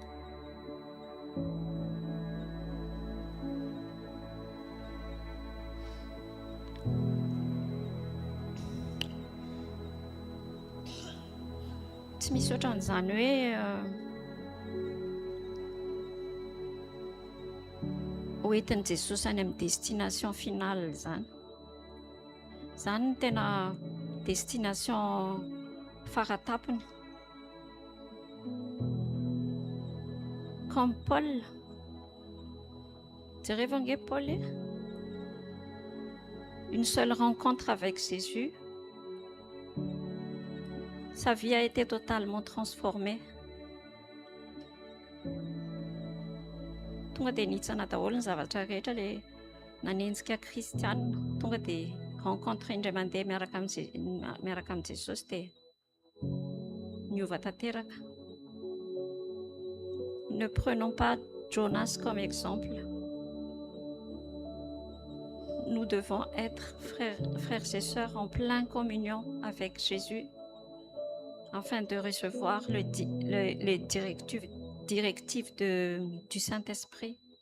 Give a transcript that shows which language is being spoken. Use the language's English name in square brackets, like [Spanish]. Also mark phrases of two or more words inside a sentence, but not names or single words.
[Malagasy] Tsy misy ohatran'izany hoe hoentin'i Jesosy any amin'ny [French] destination finale [Malagasy] zany. Zany ny tena destination faratapony. [French] Comme Paul, direz-vous ange Paul, une seule rencontre avec Jésus, sa vie a été totalement transformée. [Malagasy] Tonga dia nitsana daholo ny zavatra rehetra le nanenjika kristianina. Tonga dia rencontre indray mandeha miaraka amin'ny Jesosy dia niova tanteraka. [French] Ne prenons pas Jonas comme exemple. Nous devons être frères et sœurs en pleine communion avec Jésus afin de recevoir les directives du Saint-Esprit.